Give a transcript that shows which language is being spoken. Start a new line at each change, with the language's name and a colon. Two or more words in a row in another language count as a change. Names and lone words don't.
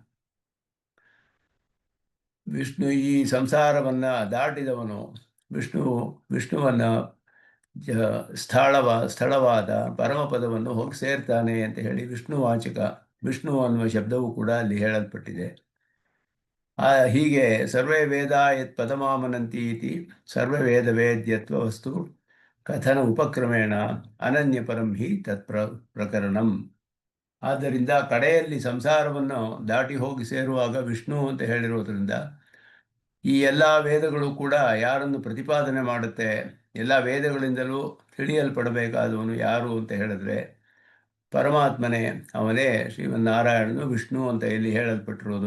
Kannada: ವಿಷ್ಣು ಈ ಸಂಸಾರವನ್ನು ದಾಟಿದವನು, ವಿಷ್ಣುವನ್ನು ಸ್ಥಳವಾದ ಪರಮಪದವನ್ನು ಹೋಗಿ ಸೇರ್ತಾನೆ ಅಂತ ಹೇಳಿ ವಿಷ್ಣುವಾಚಕ, ವಿಷ್ಣು ಅನ್ನುವ ಶಬ್ದವೂ ಕೂಡ ಅಲ್ಲಿ ಹೇಳಲ್ಪಟ್ಟಿದೆ.
Sanskrit: ಹೀಗೆ ಸರ್ವೇ ವೇದ ಯತ್ ಪದಮಾಮನಂತಿ ಇತಿ ಸರ್ವ ವೇದ ವೇದ್ಯತ್ವ ವಸ್ತು ಕಥನ ಉಪಕ್ರಮೇಣ ಅನನ್ಯ ಪರಂ ಹಿ ತತ್ ಪ್ರಕರಣಂ.
Kannada: ಆದ್ದರಿಂದ ಕಡೆಯಲ್ಲಿ ಸಂಸಾರವನ್ನು ದಾಟಿ ಹೋಗಿ ಸೇರುವಾಗ ವಿಷ್ಣು ಅಂತ ಹೇಳಿರೋದ್ರಿಂದ ಈ ಎಲ್ಲ ವೇದಗಳು ಕೂಡ ಯಾರನ್ನು ಪ್ರತಿಪಾದನೆ ಮಾಡುತ್ತೆ, ಎಲ್ಲ ವೇದಗಳಿಂದಲೂ ತಿಳಿಯಲ್ಪಡಬೇಕಾದವನು ಯಾರು ಅಂತ ಹೇಳಿದ್ರೆ ಪರಮಾತ್ಮನೇ, ಅವನೇ ಶ್ರೀಮನ್ನಾರಾಯಣನು ವಿಷ್ಣು ಅಂತ ಇಲ್ಲಿ ಹೇಳಲ್ಪಟ್ಟಿರೋದು.